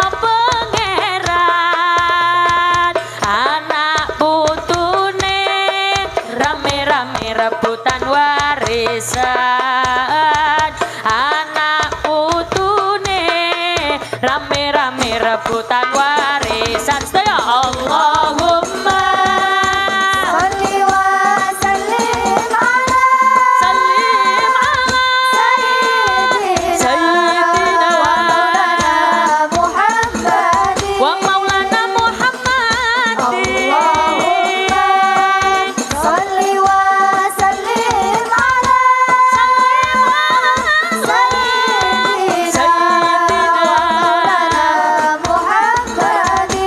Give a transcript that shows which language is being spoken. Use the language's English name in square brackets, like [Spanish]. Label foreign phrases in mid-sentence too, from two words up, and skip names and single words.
[Javanese] pangeran anak putune rame-rame rebutan warisan anak putune rame-rame rebutan warisan sedaya Allahumma [Arabic] صل وسلم على sayyidina Muhammadin ومولانا محمد اللهم صل وسلم على سيدنا محمد